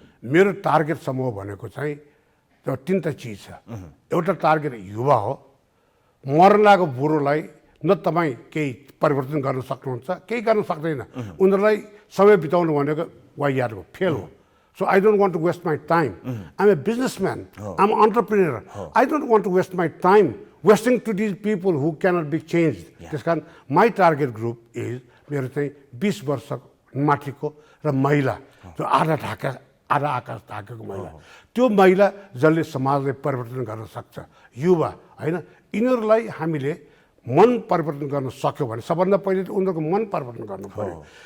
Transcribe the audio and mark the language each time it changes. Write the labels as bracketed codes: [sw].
[ne] मेरो टार्गेट समूह भनेको चाहिँ त्यो 3टा चिज छ। एउटा टार्गेट युवा हो, मर्न लागेको बुढोलाई न तपाईँ केही परिवर्तन गर्न सक्नुहुन्छ, केही गर्न सक्दैन, उनीहरूलाई समय बिताउनु भनेको वाइयार हो, फेल हो। [en] So I don't want to waste my time. I'm a businessman. I'm an entrepreneur. I don't want to waste my time wasting to these people who cannot be changed. [ne] त्यस कारण [en] my target group is [ne] मेरो चाहिँ 20 वर्ष माथिको र महिला, जो आधा आकाश ढाकेको महिला, त्यो महिला जसले समाजलाई परिवर्तन गर्न सक्छ, युवा, होइन? यिनीहरूलाई हामीले मन परिवर्तन गर्न सक्यो भने सबभन्दा पहिले उनीहरूको मन परिवर्तन गर्नु पर्यो।